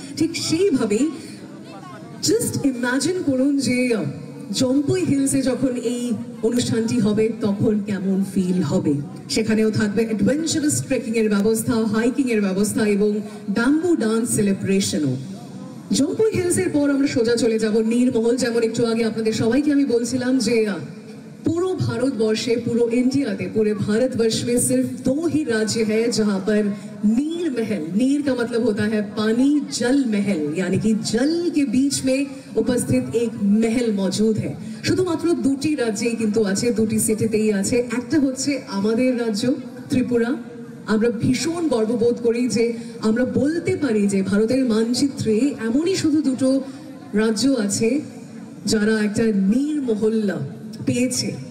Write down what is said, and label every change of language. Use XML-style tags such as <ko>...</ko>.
<bn>ঠিক সেইভাবেই just imagine করুন যে জম্পুই হিলসে যখন এই অনুষ্ঠানটি হবে তখন কেমন ফিল হবে। সেখানেও থাকবে অ্যাডভেঞ্চারাস ট্রেকিং এর ব্যবস্থা, হাইকিং এর ব্যবস্থা এবং ব্যাম্বু ডান্স সেলিব্রেশনও। জম্পুই হিলসের পর আমরা সোজা চলে যাব নীরমহল। যেমন একটু আগে আপনাদের সবাইকে আমি বলছিলাম যে</bn> <hi>पूरे भारतवर्षे, पूरे इंडिया, पूरे भारतवर्ष में सिर्फ 2 ही राज्य है जहां पर नीर महल, नीर का मतलब होता है पानी, जल महल यानी कि जल के बीच में उपस्थित एक महल मौजूद है।</hi> <bn>শুধুমাত্র 2টি রাজ্যেই কিন্তু আছে, 2টি সিটিতেই আছে। একটা হচ্ছে আমাদের রাজ্য ত্রিপুরা। আমরা ভীষণ গর্ববোধ করি যে আমরা বলতে পারি যে ভারতের মানচিত্রে এমনই শুধু 2টো রাজ্য আছে যারা একটা নীর মহল্লা পেয়েছে।</bn>